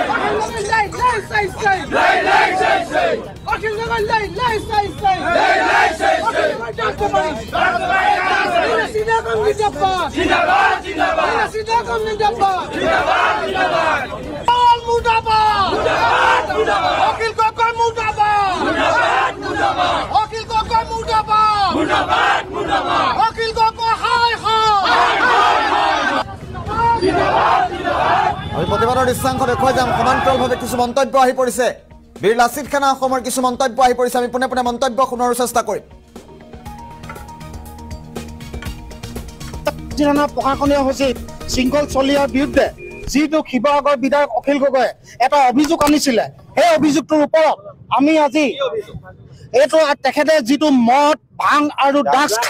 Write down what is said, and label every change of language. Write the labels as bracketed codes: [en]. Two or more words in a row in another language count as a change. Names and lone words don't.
[hi] say अखिल नगर लाई say सियागम जिंदाबाद जिंदाबाद जिंदाबाद सियागम जिंदाबाद जिंदाबाद जिंदाबाद मुर्दाबाद मुर्दाबाद मुर्दाबाद अखिल कोकर मुर्दाबाद मुर्दाबाद मुर्दाबाद अखिल कोकर मुर्दाबाद मुर्दाबाद मुर्दाबाद अखिल कोकर हाय हाय जिंदाबाद जिंदाबाद [as] আমি প্ৰতিবাদৰ দৃশ্যাংশ দেখুৱাই যাম সমান্তৰালভাৱে কিছু মন্তব্য আহি পৰিছে বীৰ লাচিত খানা অসমৰ কিছু মন্তব্য আহি পৰিছে আমি পুনে পুনে মন্তব্য শুনাৰ চেষ্টা কৰিম জিলানা প্ৰশাসনীয় সচিব শৃংখল চলিয়াৰ বিৰুদ্ধে যিটো শিৱসাগৰ বিধায়ক অখিল গগৈয়ে এটা অভিযোগ আনিছিলে সেই অভিযোগটোৰ ওপৰত আমি আজি এইটো তেখেতে যিটো মদ ভাং আৰু ড্ৰাগছ খাই